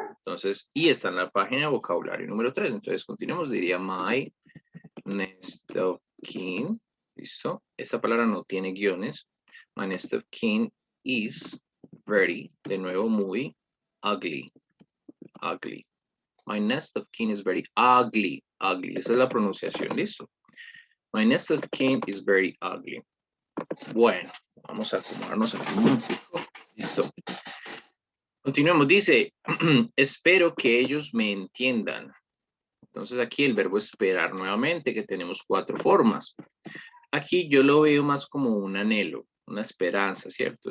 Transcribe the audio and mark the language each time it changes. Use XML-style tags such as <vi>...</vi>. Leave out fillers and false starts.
<es>Entonces, y está en la página de vocabulario número 3. Entonces, continuemos, diría</es> <en>my next of kin.</en> <es>¿Listo? Esta palabra no tiene guiones.</es> <en>My next of kin is very,</en> <es>de nuevo, muy ugly.</es> <en>Ugly. My next of kin is very ugly. Ugly.</en> <es>Esa es la pronunciación, ¿listo?</es> <en>My next of kin is very ugly.</en> <es>Bueno, vamos a acomodarnos aquí un poco. Listo. Continuemos. Dice, espero que ellos me entiendan. Entonces aquí el verbo esperar nuevamente, que tenemos 4 formas. Aquí yo lo veo más como un anhelo, una esperanza, ¿cierto?</es>